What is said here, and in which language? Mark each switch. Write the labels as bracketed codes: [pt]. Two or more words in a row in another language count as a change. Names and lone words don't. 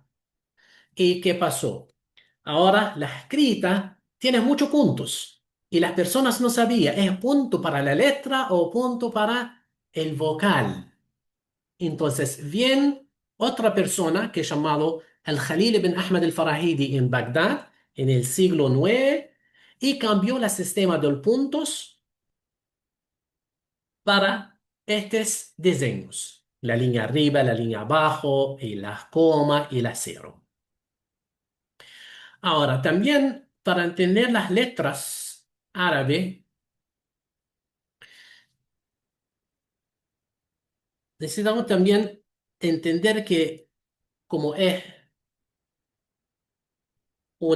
[es] ¿Y qué pasó? Ahora la escrita tiene muchos puntos y las personas no sabían, ¿es punto para la letra o punto para el vocal? Entonces, bien, otra persona que es llamado Al-Khalil ibn Ahmad al-Farahidi en Bagdad en el siglo IX y cambió el sistema de puntos para estos diseños. La línea arriba, la línea abajo, y la coma y la cero. Ahora, también para entender las letras árabes, necesitamos también entender que como es un